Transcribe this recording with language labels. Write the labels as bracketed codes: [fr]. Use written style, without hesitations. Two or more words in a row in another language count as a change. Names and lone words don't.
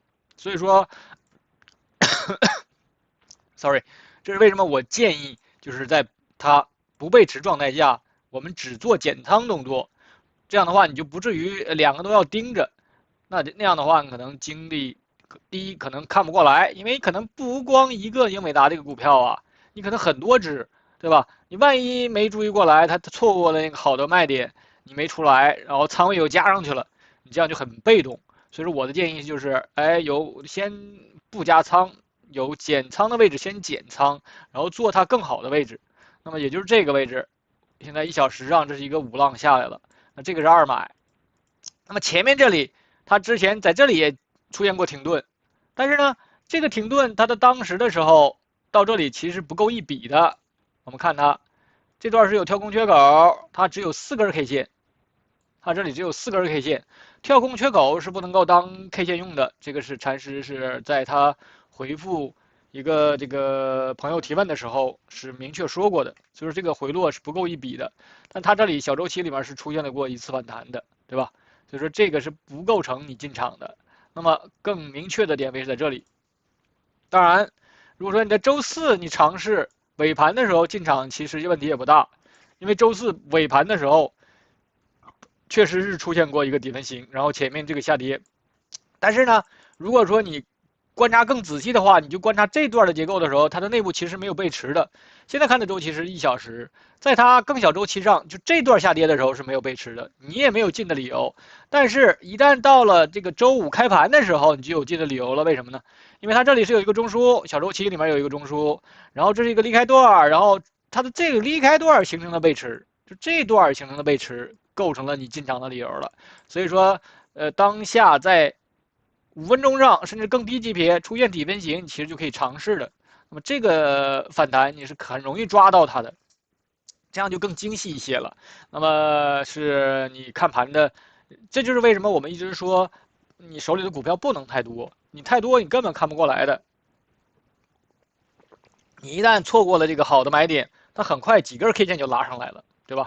[zh] 所以說，sorry， 這是為什麼我建議就是在它不背馳狀態下，我們只做減倉動作，這樣的話你就不至於两個都要盯着，那樣的話你可能精力第一可能看不過來，因為可能不光一個英偉達这個股票啊，你可能很多只，对吧？你萬一沒注意過來，它錯過了那個好的賣點，你沒出來，然後倉位又加上去了，你這樣就很被動。所以說我的建議就是，有先不加倉，有減倉的位置先減倉，然後做它更好的位置。那麼也就是這個位置，現在1小時上這是一個5浪下來了，那這個是2買。那麼前面這裡它之前在這裡也出現過停頓，但是呢，這個停頓它的當時的時候到這裡其實不夠一筆的。我們看它這段是有跳空缺口，它只有4根 K 線，它這裡只有4根 K 線，跳空缺口是不能夠當 K 線用的。這個是禪師是在他回復一個這個朋友提問的時候是明確說過的，所以說這個回落是不夠一筆的。但它這裡小周期裡面是出現了過一次反彈的，對吧？所以說這個是不構成你進場的。那麼更明確的點位是在這裡。當然，如果說你在周4你嘗試尾盤的時候進場，其實問題也不大，因為周4尾盤的時候確實是出現過一個底分型，然後前面這個下跌。但是呢，如果說你觀察更仔細的話，你就觀察這段的結構的時候，它的內部其實沒有背馳的。現在看的周期是1小時，在它更小周期上，就這段下跌的時候是沒有背馳的，你也沒有進的理由。但是，一旦到了這個周5開盤的時候，你就有進的理由了。為什麼呢？因為它這裡是有一個中樞，小周期裡面有一個中樞，然後這是一個離開段，然後它的這個離開段形成的背馳，就這段形成的背馳構成了你進場的理由了。所以說，當下在5分鐘上甚至更低級別出現底分型，你其實就可以嘗試的。那麼這個反彈你是很容易抓到它的，這樣就更精細一些了。那麼是你看盤的，這就是為什麼我們一直說你手裡的股票不能太多，你太多你根本看不過來的。你一旦錯過了這個好的買點，它很快幾根 K 線就拉上來了，对吧？